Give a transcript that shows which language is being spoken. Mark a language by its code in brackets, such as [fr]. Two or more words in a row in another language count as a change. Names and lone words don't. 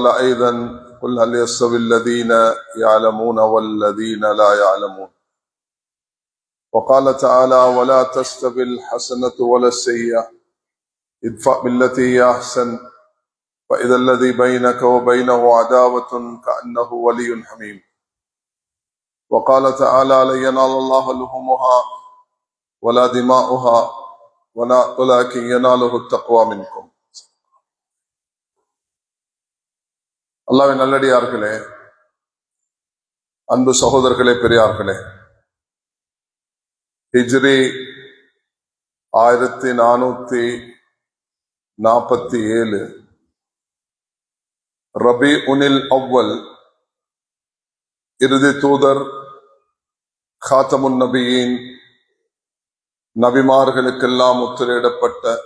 [ar] أيضا قل هل يستوي الذين يعلمون والذين لا يعلمون وقال تعالى ولا تستوي الحسنة ولا السيئة ادفع بالتي هي أحسن فإذا الذي بينك وبينه عداوة كأنه ولي حميم وقال تعالى لن ينال الله لحومها ولا دماؤها ولكن يناله التقوى منكم. [ta] அல்லாஹ்வின் நல்லடியார்களே, அன்பு சகோதரர்களே, பெரியார்களே, ஹிஜ்ரி 1447 ரபீஉல் அவ்வல் இறுதி தூதர் காத்தமுன் நபியின் நபிமார்களுக்கெல்லாம் முத்திரையிடப்பட்ட